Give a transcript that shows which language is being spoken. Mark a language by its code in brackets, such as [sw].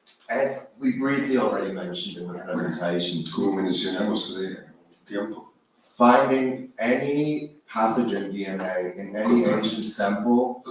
[en] As we briefly already mentioned in the presentation, [es] Como mencionamos hace un tiempo, [en] finding any pathogen DNA in any ancient sample